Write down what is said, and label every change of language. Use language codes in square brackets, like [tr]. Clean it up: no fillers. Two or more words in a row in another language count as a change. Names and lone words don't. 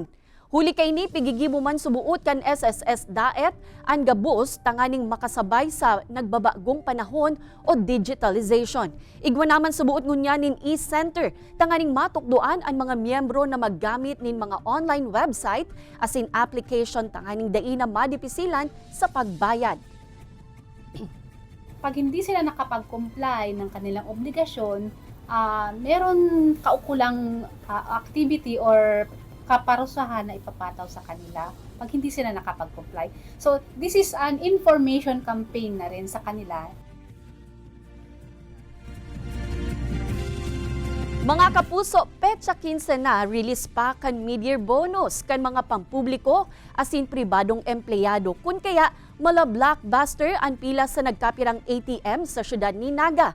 [bik] Huli kay ni pigigibo man subuot kan SSS Daet ang gabos tanganing makasabay sa nagbabagong panahon o digitalization. Igwa naman subuot ngunya nin e-center tanganing matukdoan ang mga miyembro na maggamit nin mga online website asin application tanganing dai na madipisilan sa pagbayad. [tl] Pag hindi sila nakapag-comply ng kanilang obligasyon, meron kaukulang activity or kaparusahan na ipapataw sa kanila pag hindi sila nakapag-comply. [en] So, this is an information campaign [tl] na rin sa kanila. [bik] Mga kapuso, petsa 15 na release pa kan [en] mid-year bonus [bik] kan mga pampubliko asin pribadong empleyado. Kun kaya mala-blockbuster ang pila sa nagkapirang ATM sa syudad ni Naga.